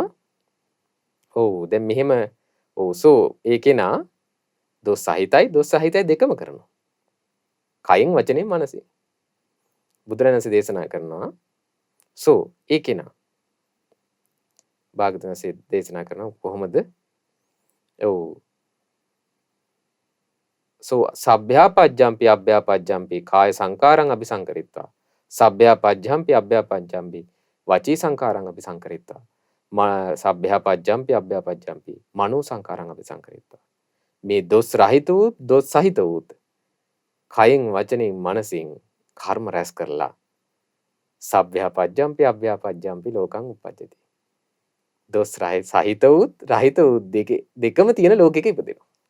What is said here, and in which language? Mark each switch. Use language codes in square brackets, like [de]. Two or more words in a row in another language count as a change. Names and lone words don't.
[si] ඔව් දැන් මෙහෙම ඔව් සෝ ඒ කෙනා දොස් සහිතයි දෙකම කරනවා. කයින් වචනේ මනසින්. බුදුරජාණන්සේ දේශනා කරනවා සෝ ඒ කෙනා භාගතුන්සේ දේශනා කරනවා කොහොමද? [pi] ඔව් සෝ සබ්භ්‍යාපජ්ජම්පි අභ්‍යාපජ්ජම්පි කාය සංකාරං අபிසංකරිත්වා සබ්භ්‍යාපජ්ජම්පි අභ්‍යාපජ්ජම්පි වචී සංකාරං අபிසංකරිත්වා සබ්භ්‍යාපජ්ජම්පි අභ්‍යාපජ්ජම්පි මනෝ සංකාරං අபிසංකරිත්වා. [si] මේ දොස් රහිත වූ දොස් සහිත වූ කයින් වචනෙන් මනසින් කර්ම රැස් කරලා [pi] සබ්භ්‍යාපජ්ජම්පි අභ්‍යාපජ්ජම්පි ලෝකං උපජ්ජති. [si] දොස් සහිත වූ රහිත වූ දෙකම තියෙන ලෝකෙක ඉපදෙනවා.